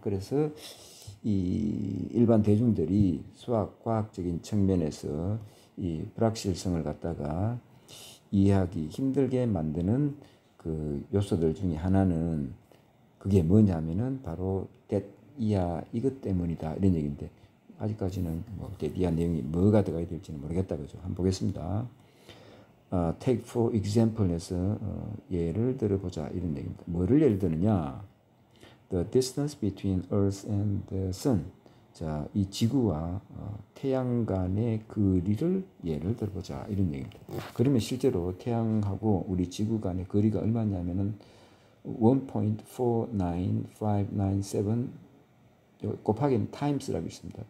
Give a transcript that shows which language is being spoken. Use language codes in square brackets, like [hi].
[ko] 그래서 이 일반 대중들이 수학과학적인 측면에서 이 불확실성을 갖다가 이해하기 힘들게 만드는 그 요소들 중에 하나는 그게 뭐냐면은 바로 that 이하 이것 때문이다 이런 얘기인데 아직까지는 뭐 that 이하 내용이 뭐가 들어가야 될지는 모르겠다 그죠? 한번 보겠습니다. [en] take for example [ko] 에서 예를 들어보자 이런 얘기입니다. 뭐를 예를 드느냐? [en] The distance between Earth and the Sun. [ko] 자, 이 지구와 태양 간의 거리를 예를 들어보자 이런 얘기입니다. 그러면 실제로 태양하고 우리 지구 간의 거리가 얼마냐면은 1.49597 곱하기 times라고 있습니다.